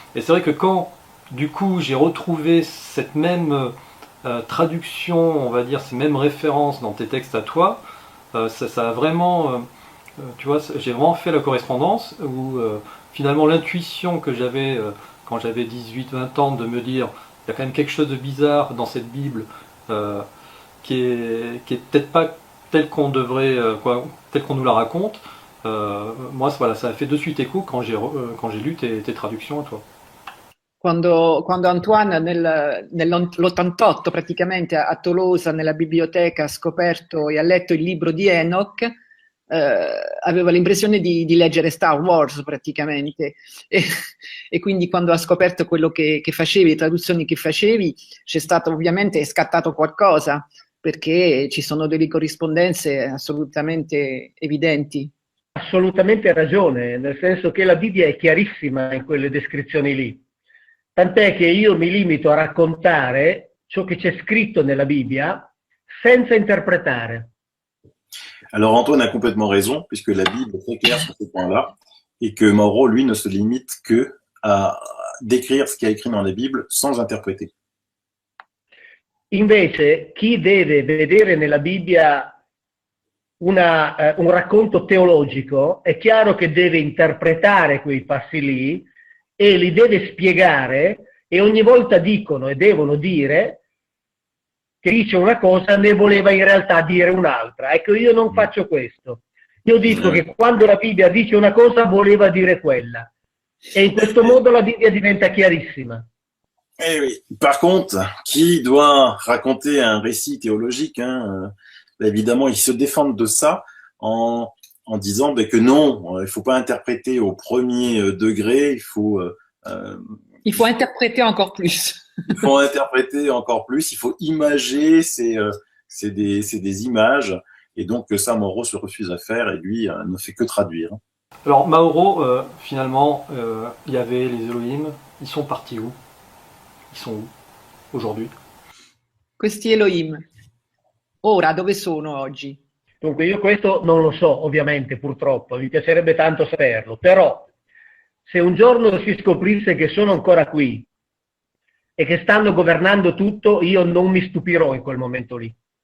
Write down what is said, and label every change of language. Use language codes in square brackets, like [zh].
[fr] Et c'est vrai que quand, du coup, j'ai retrouvé cette même traduction, on va dire, ces mêmes références dans tes textes à toi, ça a vraiment, tu vois, j'ai vraiment fait la correspondance où finalement l'intuition que j'avais quand j'avais 18-20 ans de me dire il y a quand même quelque chose de bizarre dans cette Bible qui est peut-être pas tel qu'on devrait, tel qu'on nous la raconte. Moi, voilà, ça a fait de suite écho quand j'ai lu tes traductions à toi. [it] Quando Antoine nell'88 praticamente a Tolosa nella biblioteca ha scoperto e ha letto il libro di Enoch, aveva l'impressione di leggere Star Wars praticamente e quindi quando ha scoperto quello che facevi, le traduzioni che facevi, è scattato qualcosa perché ci sono delle corrispondenze assolutamente evidenti. Assolutamente ragione, nel senso che la Bibbia è chiarissima in quelle descrizioni lì. Tant'è che io mi limito a raccontare ciò che c'è scritto nella Bibbia senza interpretare. [fr] Alors Antoine a complètement raison, puisque la Bible est très claire sur ce point-là, et que Mauro, lui, ne se limite que à décrire ce qu'il y a écrit dans la Bible sans interpréter. [it] Invece, chi deve vedere nella Bibbia un racconto teologico, è chiaro che deve interpretare quei passi lì e li deve spiegare, e ogni volta dicono e devono dire che dice una cosa ne voleva in realtà dire un'altra. Ecco, io non faccio questo. Io dico che quando la Bibbia dice una cosa voleva dire quella. E in questo modo la Bibbia diventa chiarissima. [fr] Eh oui. Par contre, qui doit raconter un récit théologique, hein, évidemment, ils se défendent de ça en disant que non, il faut pas interpréter au premier degré, il faut interpréter encore plus. Il faut interpréter encore plus, il faut imager, c'est des images, et donc ça, Mauro se refuse à faire, et lui ne fait que traduire. Alors Mauro, finalement, il y avait les Elohim, ils sont partis où? Ils sont où aujourd'hui? [it] Questi Elohim, ora dove sono oggi? Dunque io questo non lo so, ovviamente, purtroppo, mi piacerebbe tanto saperlo, però se un giorno si scoprisse che sono ancora qui e che stanno governando tutto, io non mi stupirò in quel momento lì.